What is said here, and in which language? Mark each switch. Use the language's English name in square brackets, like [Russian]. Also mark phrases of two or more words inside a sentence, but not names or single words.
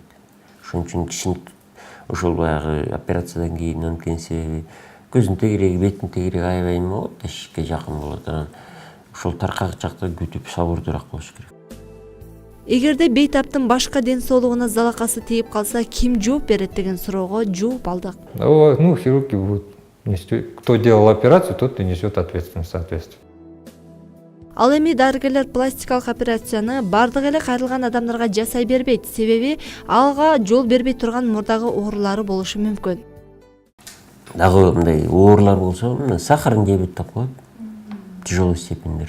[Kyrgyz] Ошон үчүн кишинин ошол баягы операциядан кийин анткени себеби көзүнүн тегереги, беттин тегереги аябай эме болот, ишикке жакын болот. Анан ошол таркагыч жакта күтүп сабырдуураак болуш керек. Эгерде бейтаптын башка ден соолугуна залакасы тийип калса, ким жооп берет деген суроого жооп алдык. [Russian] Ну, хирурги будут нести. Кто делал операцию, тот и несет ответственность, соответственно. [Kyrgyz] Ал эми дарыгерлер пластикалык операцияны бардык эле кайрылган адамдарга жасай бербейт, себеби ага жол бербей турган мурдагы оорулары болушу мүмкүн. Дагы мындай оорлар болсо, [Russian] сахарный диабет [Kyrgyz] деп коет. [Russian] Тяжелый степендер.